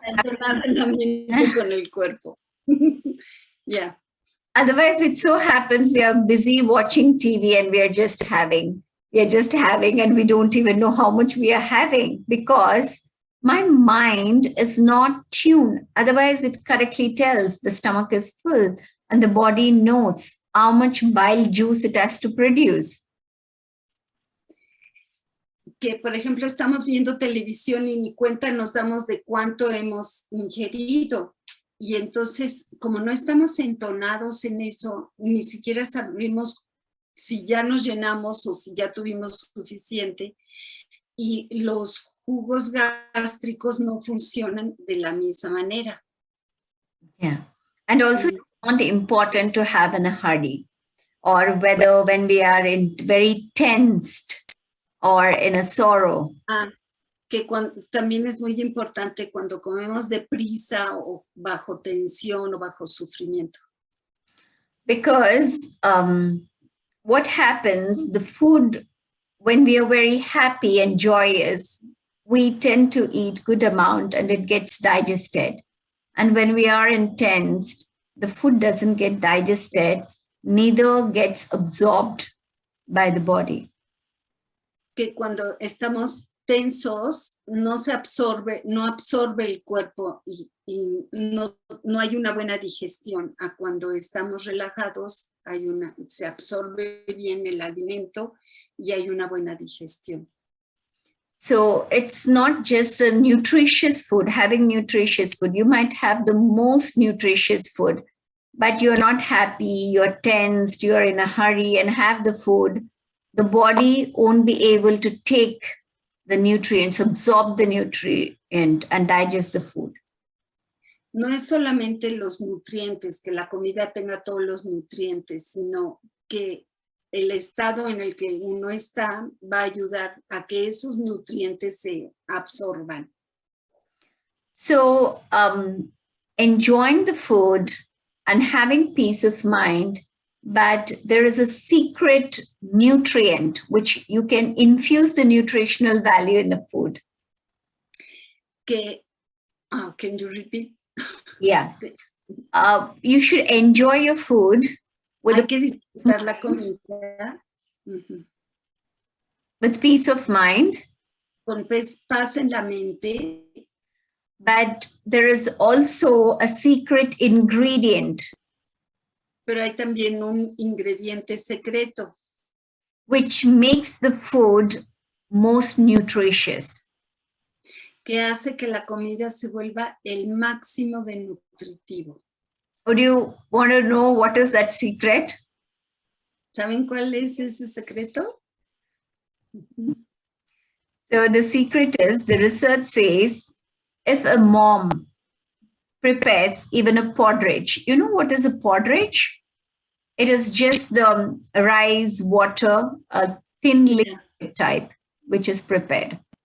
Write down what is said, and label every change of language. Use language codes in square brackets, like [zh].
[es] entonar la mente con el cuerpo. [en] Yeah. Otherwise it so happens we are busy watching TV and we are just having and we don't even know how much we are having because my mind is not tuned. Otherwise it correctly tells the stomach is full and the body knows how much bile juice it has to produce. [es] Que, por ejemplo, estamos viendo televisión y ni cuenta nos damos de cuánto hemos ingerido. Y entonces, como no estamos entonados en eso, ni siquiera sabemos si ya nos llenamos o si ya tuvimos suficiente. Y los jugos gástricos no funcionan de la misma manera. [en] Yeah. And also it's not important to have in a hurry. or whether when we are in very tensed or in a sorrow. [es] Que también es muy importante cuando comemos deprisa o bajo tensión o bajo sufrimiento. [en] Because what happens, the food, when we are very happy and joyous, we tend to eat good amount and it gets digested. And when we are intense, the food doesn't get digested, neither gets absorbed by the body. [es] Que cuando estamos tensos, no absorbe el cuerpo y no hay una buena digestión. A cuando estamos relajados, se absorbe bien el alimento y hay una buena digestión. [en] So it's not just a nutritious food, having nutritious food. You might have the most nutritious food, but you're not happy, you're tensed, you're in a hurry and have the food. The body won't be able to take the nutrients, absorb the nutrient and digest the food. [es] No es solamente los nutrientes, que la comida tenga todos los nutrientes, sino que el estado en el que uno está va a ayudar a que esos nutrientes se absorban. [en] So enjoying the food and having peace of mind, but there is a secret nutrient which you can infuse the nutritional value in the food. Can you repeat? Yeah. You should enjoy your food with [es] que disfrutar la comida. [en] With peace of mind. [es] Con paz en la mente. [en] But there is also a secret ingredient. [es] Pero hay también un ingrediente secreto. [en] Which makes the food most nutritious. [es] Que hace que la comida se vuelva el máximo de nutritivo. [en] Would you want to know what is that secret? [es] ¿Saben cuál es ese secreto? [en] So the secret is, the research says, if a mom prepares even a porridge, you know what is a porridge? It is just the rice, water, a thin liquid type, which is prepared.